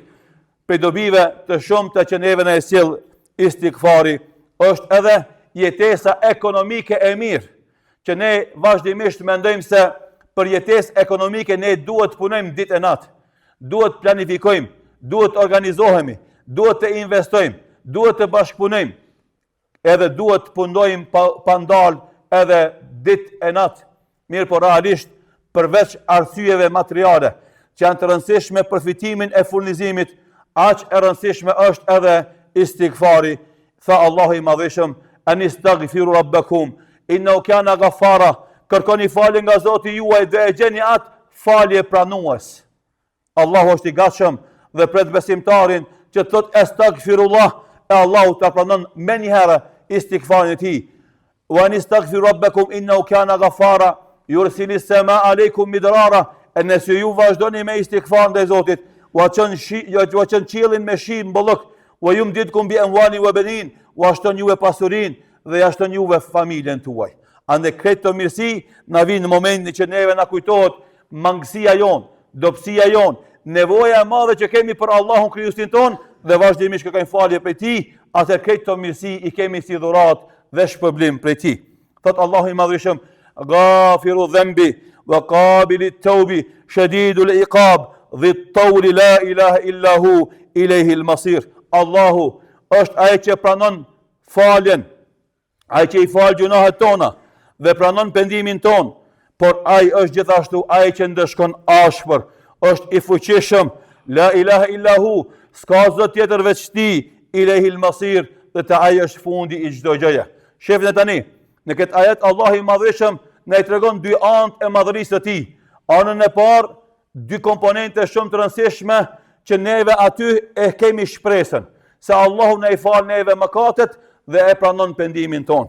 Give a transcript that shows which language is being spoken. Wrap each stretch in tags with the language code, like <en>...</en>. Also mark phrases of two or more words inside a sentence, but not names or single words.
<sq>Prej dobive të shumta që neve na e sjell istighfari është edhe jetesa ekonomike e mirë, që ne vazhdimisht mendojmë se për jetesë ekonomike ne duhet të punojmë ditë e natë, duhet të planifikojmë, duhet të organizohemi, duhet të investojmë, duhet të bashkëpunojmë, edhe duhet të punojmë pa ndalë edhe ditë e natë. Mirë, por realisht përveç arsyeve materiale që janë të rëndësishme për fitimin e furnizimit, aq e rëndësishme është edhe istighfari. Tha Allahu i Madhëshëm,</sq> <ar>أن استغفروا ربكم إنه كان غفارا,</ar> <sq>kërkoni falje nga Zoti juaj dhe e gjeni atë falje pranues. Allahu është i gatshëm dhe pret besimtarin që të thotë astaghfirullah, e Allahu ta pranon më një herë istighfarin e tij.</sq> <ar>وأن استغفروا ربكم إنه كان غفارا يرسل السماء عليكم مدرارا,</ar> <sq>e nëse ju vazhdoni me istighfar ndaj Zotit, wa çon qiellin me shi mbollok,</sq> <ar>ويمددكم بأموال وبنين,</ar> <sq>wa shton juve pasurinë dhe ja shton juve familjen tuaj. Ande këtë mirësi na vjen në momentin që neve na kujtohet mangësia jon, dobësia jon, nevoja e madhe që kemi për Allahun krijuesin ton dhe vazhdimisht kërkojmë falje prej tij, atë këtë mirësi i kemi si dhuratë dhe shpërblim prej tij. Thot Allahu i Madhëshëm,</sq> <ar>غافر الذنب وقابل التوب شديد العقاب ذي الطول لا إله إلا هو إليه المصير.</ar> <sq>Allahu është ai që pranon faljen, ai që i fal gjunahet tona dhe pranon pendimin ton, por ai është gjithashtu ai që ndeshkon ashpër, është i fuqishëm,</sq> <ar>لا إله إلا هو,</ar> <sq>s'ka zot tjetër veç ti,</sq> <ar>إليه المصير,</ar> <sq>dhe te ai është fundi i çdo gjëje. Shefni tani, në këtë ajet Allahu i Madhëshëm na i tregon dy anë e madhërisë së tij. Anën e parë, dy komponente shumë të rëndësishme që neve aty e kemi shpresën, se Allahu na i fal neve mëkatet dhe e pranon pendimin ton.</sq>